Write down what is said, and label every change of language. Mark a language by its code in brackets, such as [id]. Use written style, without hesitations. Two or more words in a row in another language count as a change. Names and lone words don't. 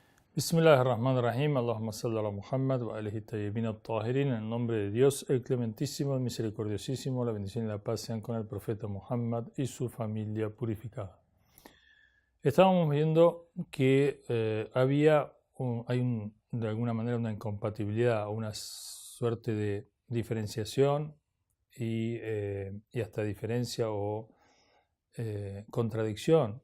[ar] بسم الله الرحمن الرحيم. اللهم صل على محمد وآله طيبين الطاهرين. [es] En el nombre de Dios, el clementísimo, el misericordiosísimo, la bendición y la paz sean con el profeta Muhammad y su familia purificada. Estábamos viendo que de alguna manera una incompatibilidad, una suerte de diferenciación y hasta diferencia o contradicción.